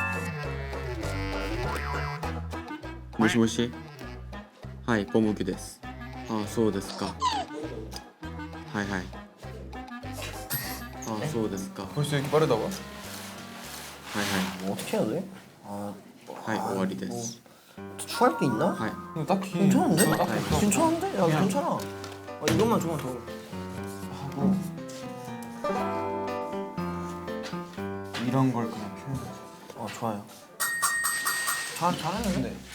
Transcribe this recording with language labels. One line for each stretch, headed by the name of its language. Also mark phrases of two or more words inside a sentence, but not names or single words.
Japanese: もしもし。はい, ポムギです。 あ、そうですか。はいはい。あ、そうですか。
Korean: 벌써 이렇게 빠르다고?
Japanese: はいはい。
Korean: 뭐 어떻게 해야 돼? 아,
Japanese: はい、終わりです。
Korean: 또 추가할 게 있나?
Japanese: はい。
Korean: 딱히 괜찮은데? 뭐 딱히 없어. 괜찮은데? 야 괜찮아. 이것만 조금만 더. 이런 걸 그냥 표현해. 좋아요. 잘하는데?